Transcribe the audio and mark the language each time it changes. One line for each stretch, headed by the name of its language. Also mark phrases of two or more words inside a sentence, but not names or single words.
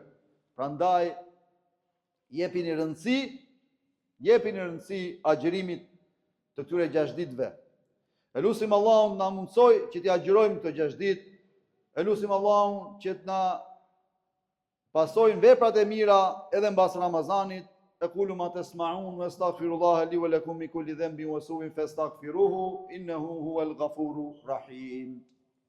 Albanian: Prandaj jepini rëndësi agjërimit të këtyre 6 ditëve. Elusim Allahun na mundsoj që t'i agjërojmë këto 6 ditë. Elusim Allahun që të na pasojnë veprat e mira edhe mbas Ramazanit.
Arabic: أقول ما تسمعون واستغفر الله لي ولكم من كل ذنب وسوء فاستغفروه إنه هو الغفور الرحيم.